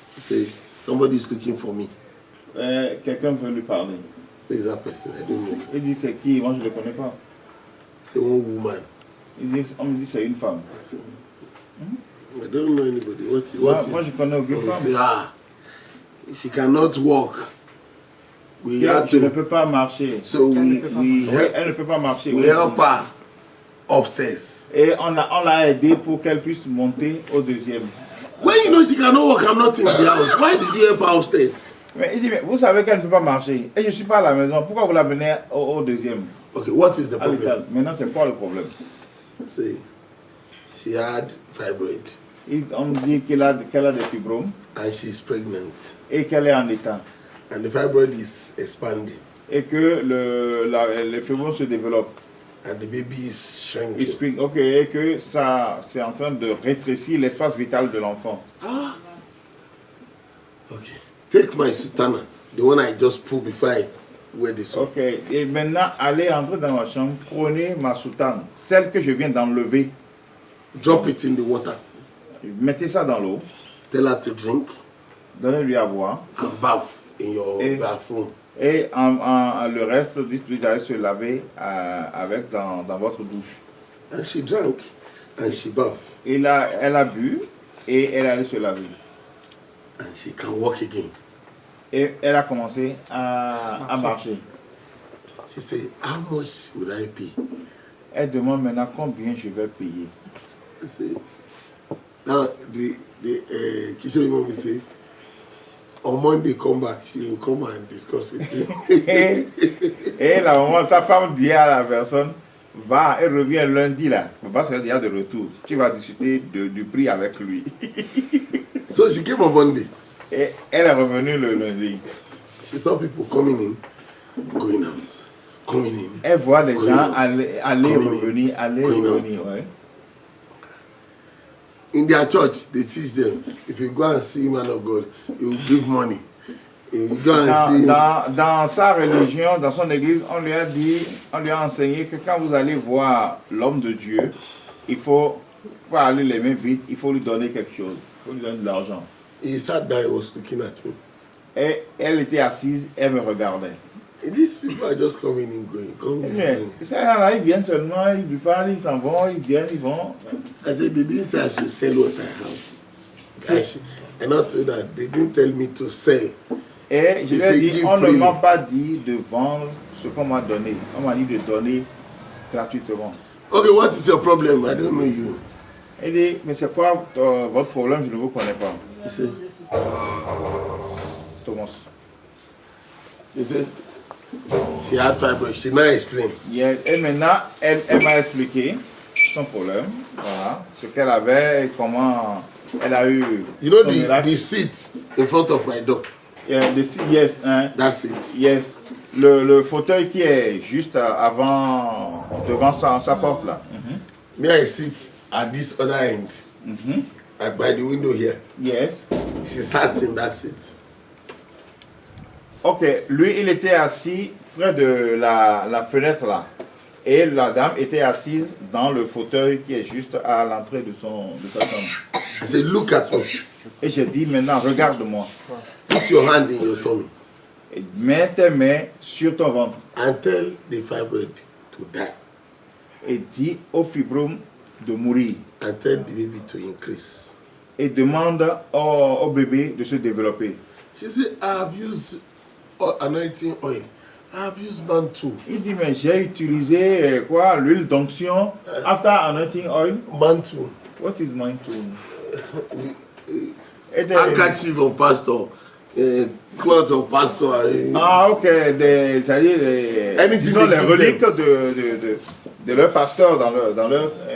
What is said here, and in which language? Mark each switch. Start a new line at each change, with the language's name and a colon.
English: Say, somebody is looking for me.
French: Quelqu'un veut lui parler.
English: Who is that person? I don't know.
French: Il dit c'est qui? Moi je ne le connais pas. C'est
English: one woman.
French: On me dit c'est une femme.
English: I don't know anybody.
French: Moi je connais aucune femme.
English: Say, she cannot walk.
French: Elle ne peut pas marcher.
English: So
French: elle ne peut pas marcher.
English: We help her upstairs.
French: Et on l'a aidé pour qu'elle puisse monter au deuxième.
English: When you know she cannot walk, I'm not in the house. Why did you help her upstairs?
French: Mais il dit, mais vous savez qu'elle ne peut pas marcher. Et je ne suis pas à la maison. Pourquoi vous la menez au deuxième?
English: Okay, what is the problem?
French: Maintenant, c'est quoi le problème?
English: Say, she had fibroid.
French: On dit qu'elle a des fibromes.
English: And she's pregnant.
French: Et qu'elle est en état.
English: And the fibroid is expanding.
French: Et que les fibromes se développent.
English: And the baby is shrinking.
French: Et que ça, c'est en train de rétrécir l'espace vital de l'enfant.
English: Okay. Take my sutana, the one I just put before I wear this one. Ok.
French: Et maintenant, allez entrer dans ma chambre, prenez ma soutane, celle que je viens d'enlever.
English: Drop it in the water.
French: Mettez ça dans l'eau.
English: Tell her to drink.
French: Donnez-lui à boire.
English: And bath in your bathroom.
French: Et le reste, dites-lui d'aller se laver dans votre douche.
English: And she drank and she bathed.
French: Et là, elle a bu et elle allait se laver.
English: And she can walk again.
French: Et elle a commencé à marcher.
English: She said, how much would I pay?
French: Elle demande maintenant combien je vais payer.
English: I say, now the Kishori mommy say, on Monday come back, she will come and discuss with you.
French: Et la maman, sa femme dit à la personne, va, elle revient lundi là, parce qu'elle est déjà de retour. Tu vas discuter du prix avec lui.
English: So she came on Monday.
French: Et elle est revenue le lundi.
English: She saw people coming in, going out, coming in.
French: Elle voit les gens aller revenir, ouais.
English: In their church, they teach them, if you go and see man of God, you will give money. If you go and see
French: dans sa religion, dans son église, on lui a enseigné que quand vous allez voir l'homme de Dieu, il faut pas aller les mains vides, il faut lui donner quelque chose, il faut lui donner de l'argent.
English: He sat there, he was looking at me.
French: Et elle était assise, elle me regardait.
English: And these people are just coming and going,
French: Ils viennent seulement, ils lui parlent, ils s'en vont, ils viennent, ils vont.
English: I said, they didn't say I should sell what I have. And not that, they didn't tell me to sell.
French: Et je lui ai dit, on ne m'a pas dit de vendre ce qu'on m'a donné. On m'a dit de donner gratuitement.
English: Okay, what is your problem? I don't know you.
French: Il dit, mais c'est quoi votre problème? Je ne vous connais pas.
English: He said, Thomas. He said, she had fibroids. She now explained. Yeah.
French: Et maintenant, elle m'a expliqué son problème, voilà, ce qu'elle avait et comment elle a eu.
English: You know the seat in front of my door? Yeah, the seat, yes. That's it. Yes.
French: Le fauteuil qui est juste devant sa porte là.
English: Me, I sit at this other end, like by the window here. Yes. She sat in that seat.
French: Ok, lui il était assis près de la fenêtre là. Et la dame était assise dans le fauteuil qui est juste à l'entrée de sa chambre.
English: I said, look at me.
French: Et j'ai dit maintenant, regarde-moi.
English: Put your hand in your tummy.
French: Et mets tes mains sur ton ventre.
English: And tell the fibroid to die.
French: Et dis au fibrome de mourir.
English: And tell the baby to increase.
French: Et demande au bébé de se développer.
English: She said, I have used anointing oil. I have used mantle.
French: Il dit, mais j'ai utilisé quoi? L'huile d'onction.
English: After anointing oil. Mantle. What is mantle? Handkerchief of pastor. Cloth of pastor. Ah, ok.
French: C'est-à-dire les reliques de leur pasteur dans leur